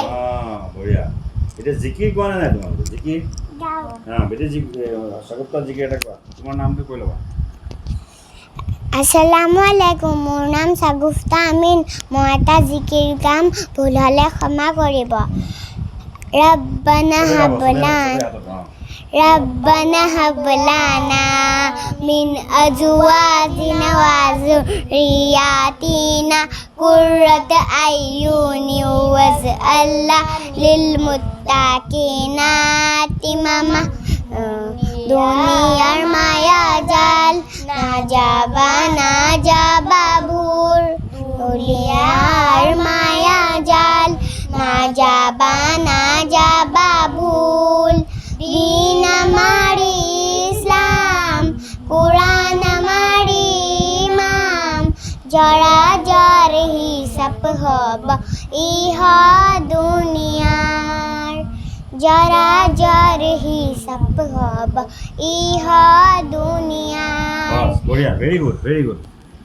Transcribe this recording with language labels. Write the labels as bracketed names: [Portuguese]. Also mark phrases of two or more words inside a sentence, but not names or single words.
[Assamese] বঢ়িয়া এতিয়া জিকিৰ কোৱা নাই তোমালোকে জিকিৰ বেটেৰী চকুপ্তা জিকিৰ এটা কোৱা তোমাৰ নামটো কৈ ল'বা আসসালামু আলাইকুম মোৰ নাম চাগুফতা আমিন মই এটা জিকিৰ গাম ভুল হ'লে ক্ষমা কৰিব ৰব্বানা [Arabic] هب لنا من أزواجنا وذرياتنا قرة أعين واجعلنا للمتقين إماما [Bangla] দুনিয়ার মায়া জাল না যাবা ভুল দুনিয়ার মায়া জাল না যাবা ভুল দিন আমার ইসলাম কুরআন আমার ইমাম জরা জর হিসাব হব ইহা দুনিয়ার জরা জর হিসাব হব ইহা দুনিয়ার [Assamese] বঢ়িয়া [English] very good